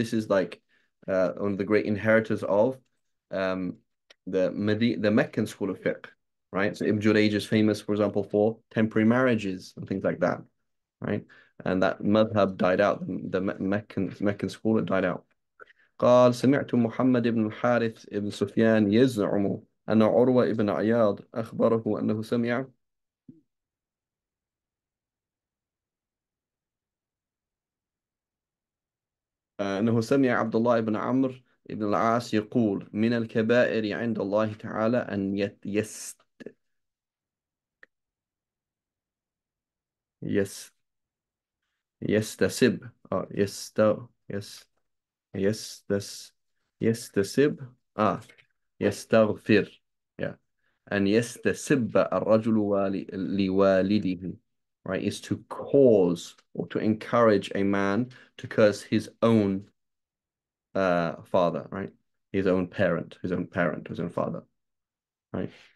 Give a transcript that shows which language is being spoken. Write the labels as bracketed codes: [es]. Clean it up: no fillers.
[en] This is like one of the great inheritors of um, the Meccan school of fiqh, right? So Ibn Jurayj is famous, for example, for temporary marriages and things like that, right? And that madhab died out. The Meccan school, it died out. [ar] قال سمعت محمد بن الحارث بن سفيان يزعم أن عروة بن عياض أخبره أنه سمع عبد الله بن عمرو بن العاص يقول من الكبائر عند الله تعالى أن يس يستسب يس يستس يستسب يستغفر, yeah. أن يستسب الرجل لوالده, [en] right, is to cause or to encourage a man to curse his own father, right? His own father, right?